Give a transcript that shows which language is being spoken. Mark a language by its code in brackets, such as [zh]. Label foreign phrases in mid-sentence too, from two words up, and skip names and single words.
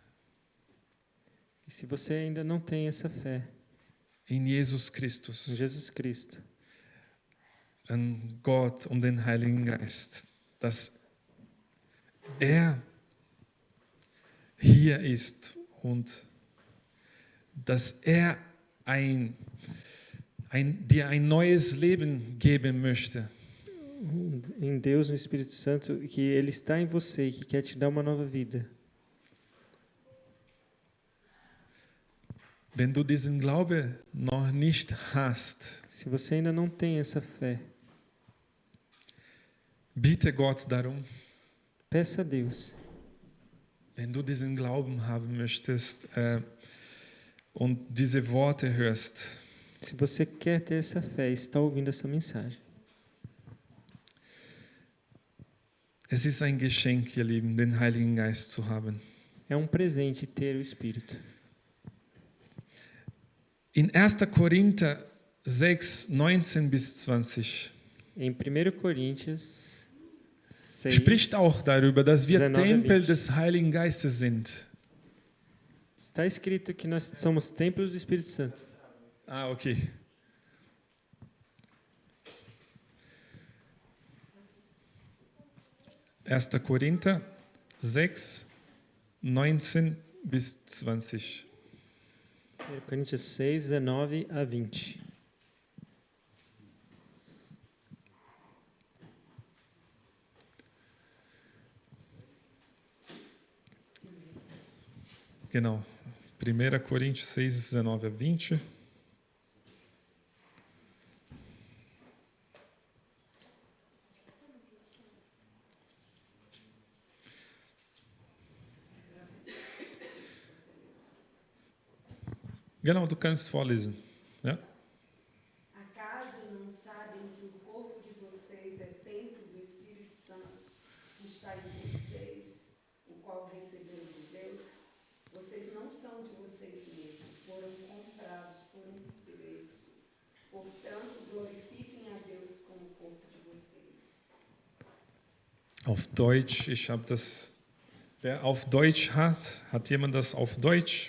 [pt] E se você ainda não tem essa fé [de] in Jesus [pt] em [de] Christus, [pt] Jesus Cristo, [de] an Gott und den Heiligen Geist, dass er hier ist und dass er dir ein neues Leben geben möchte. [pt] Em Deus, no Espírito Santo, que Ele está em você e que quer te dar uma nova vida. [de] Wenn du diesen Glaube noch nicht hast, [pt] Se você ainda não tem essa fé, [de] bitte Gott darum. [pt] peça a Deus. [de] Wenn du diesen Glauben haben möchtest und diese Worte hörst, [pt] Se você quer ter essa fé e está ouvindo essa mensagem, [de] es ist ein Geschenk, ihr Lieben, den Heiligen Geist zu haben. [pt] é um presente ter o Espírito. [de] In 1. Korinther 6, 19 bis 20 [pt] Em 1 Coríntios 6, [de] spricht auch darüber, dass wir [pt] 19, [de] Tempel [pt] 20. [de] des Heiligen Geistes sind. [pt] Está escrito que nós somos templos do Espírito Santo. [de] Ah, okay. Erster Korinther 6, 19 bis 20. [pt] 1 Coríntios 6, 19 a 20. [de] Genau. 1. [pt] Coríntios 6, 19 a 20. [de] Genau, du kannst vorlesen. Ja? [pt] Acaso não sabem que o corpo de vocês é templo do Espírito Santo que está em vocês, o qual receberam de Deus? Vocês não são de vocês mesmos, foram comprados por um preço. Portanto, glorifiquem a Deus com o corpo de vocês. [de] Auf Deutsch, ich habe das. Wer auf Deutsch hat jemand das auf Deutsch?